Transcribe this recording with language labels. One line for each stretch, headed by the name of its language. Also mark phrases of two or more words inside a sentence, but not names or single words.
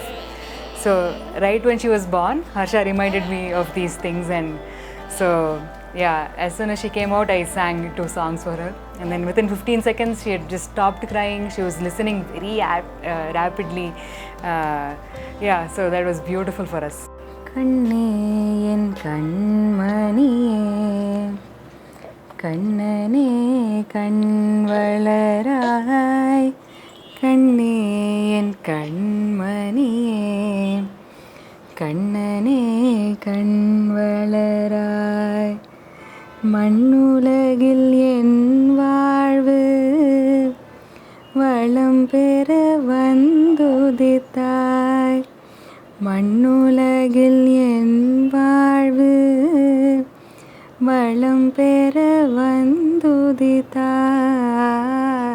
English: So right when she was born, Harsha reminded me of these things, and so yeah, as soon as she came out, I sang 2 songs for her, and then within 15 seconds she had just stopped crying. She was listening very rapidly. Yeah, so that was beautiful for us.
Tamil: கண்ணே என் கண்மணியே, கண்ணனே கண்வளராய், கண்ணே என் கண்மணியே, கண்ணனே கண்வளராய். மண்ணுலகில் என் வாழ்வு வளம் பெற வந்துதித்தாய். மண்ணுலகில் என் வாழ்வு வளம் பெற வந்துதித்தாய்.